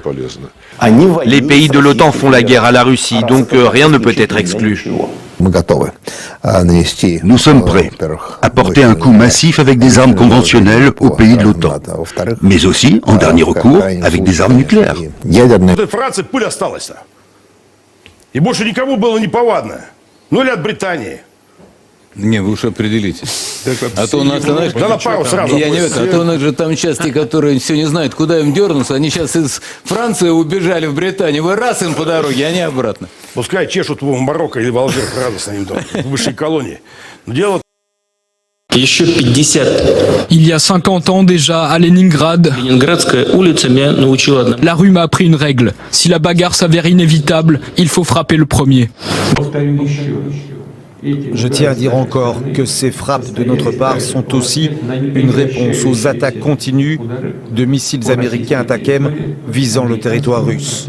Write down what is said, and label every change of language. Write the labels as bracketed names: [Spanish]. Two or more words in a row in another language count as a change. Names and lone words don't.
[French] Les pays de l'OTAN font la guerre à la Russie, donc rien ne peut être exclu. Nous sommes prêts à porter un coup massif avec des armes conventionnelles aux pays de l'OTAN, mais aussi, en dernier recours, avec des armes nucléaires. [Russian] Не, вы уж определитесь. А то у нас, знаешь, я не это, а то у нас же там сейчас те, которые все не знают, куда им дернуться, они сейчас из Франции убежали в Британию. Вы раз им по дороге, они обратно. Пускай чешут в Марокко или в Алжир радостно им там, в высшей колонии. Но дело... [French] Il y a 50 ans déjà, à Leningrad, la rue m'a appris une règle. Si la bagarre s'avère inévitable, il faut frapper le premier. Je tiens à dire encore que ces frappes de notre part sont aussi une réponse aux attaques continues de missiles américains ATACMS visant le territoire russe.